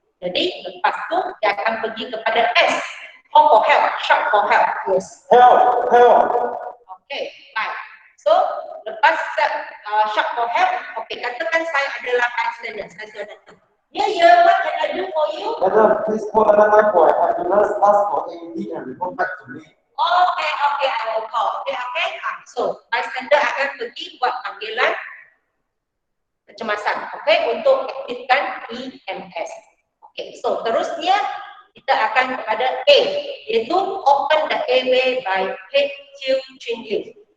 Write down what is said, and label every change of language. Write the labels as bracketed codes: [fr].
[ms] Jadi lepas tu dia akan pergi kepada S. [en] Call for help. Shout for help. Yes. Help! Help! Okay. Baik. So lepas shout for help. Okay. [ms] Katakan saya adalah bystander. [en] Saya sudah datang. Yeah. What can I do for you? Madam, please call another boy. Have the nurse ask for AED and report back to me. Okay. I will call. Okay. [ms] So bystander akan pergi buat panggilan kecemasan. Okay. Untuk aktifkan EMS. Okay, so terusnya kita akan kepada A, iaitu open the airway by head tube chin lift.